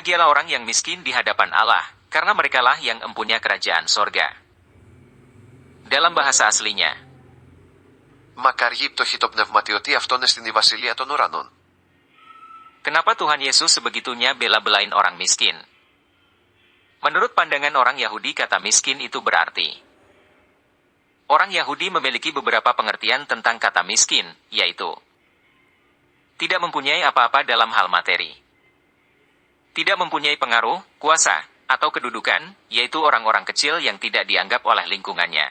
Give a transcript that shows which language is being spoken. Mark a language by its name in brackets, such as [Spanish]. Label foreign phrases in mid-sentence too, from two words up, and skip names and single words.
[Indonesian] Berbahagialah orang yang miskin di hadapan Allah, karena merekalah yang empunya kerajaan sorga. Dalam bahasa aslinya, [Greek] Μακαριοί οι πτωχοί το πνευματιωτοί αυτόν εστιν η βασιλεία των ουρανών. [Indonesian] kenapa Tuhan Yesus sebegitunya bela-belain orang miskin? Menurut pandangan orang Yahudi, kata miskin itu berarti. Orang Yahudi memiliki beberapa pengertian tentang kata miskin, yaitu tidak mempunyai apa-apa dalam hal materi, tidak mempunyai pengaruh, kuasa, atau kedudukan, yaitu orang-orang kecil yang tidak dianggap oleh lingkungannya.